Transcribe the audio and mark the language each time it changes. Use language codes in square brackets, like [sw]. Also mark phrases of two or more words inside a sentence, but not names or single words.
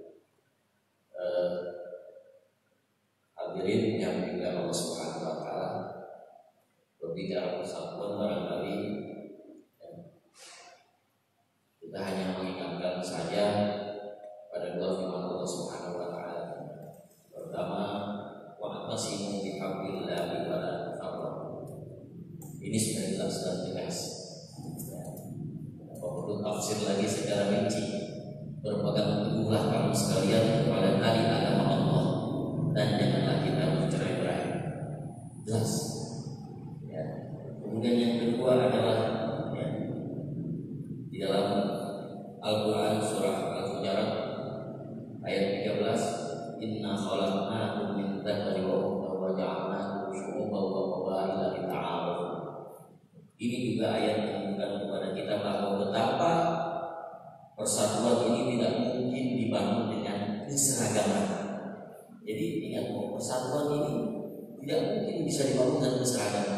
[id] Hadirin yang dimuliakan Allah [ar] سبحانه وتعالى, [id] berbicara persatuan barangkali kita hanya mengingatkan saja pada dua firman Allah [ar] سبحانه وتعالى. [id] Pertama, [ar] واعتصموا بحبل الله ولا تفرقوا. [id] Ini sudah jelas dan tegas. Perlu tafsir lagi secara rinci. Berpegang teguhlah kamu sekalian kepada tali agama Allah dan janganlah kita bercerai-berai. Jelas. Ya. Kemudian yang kedua adalah ya, di dalam Al-Quran surah Al-Hujurat ayat 13, [ar] إنا خلقناكم من ذكر وأنثى وجعلناكم شعوبا وقبائل لتعارفوا. [id] Ini juga ayat menunjukkan kepada kita bahwa betapa persatuan ini tidak mungkin dibangun dengan keseragaman. Jadi ingat bahwa persatuan ini tidak mungkin bisa dibangun dengan keseragaman.